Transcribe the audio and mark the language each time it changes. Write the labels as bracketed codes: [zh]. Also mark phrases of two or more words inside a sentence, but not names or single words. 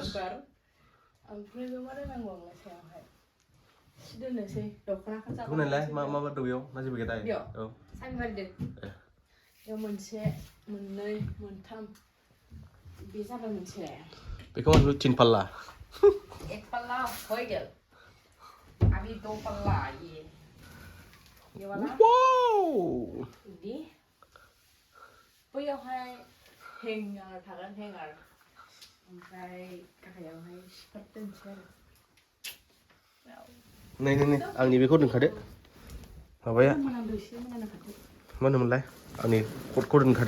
[brx] ओमफ्राय मा दोननांगौ आंलाय सायावहाय सि दोननोसै दख'नाखौ बेखौ नायलाय मा दं बेयाव ना जेबो गैया बेयाव सानबारिदो बेयाव मोनसे मोननै मोनथाम बे जाबाय मोनसे बेखौ मा तिन पाल्ला [hi] एक पल्ला हो गया अभी दो पल्ला ये वाला [brx] इदि बैयावहाय हेंगार थागोन हेंगार ओमफ्राय गाहायावहाय सिखार दोनसै आरो नै आंनि बेखौ दोनखादो माबाया मा होनोमोनलाय आंनि कटखौ दोनखादो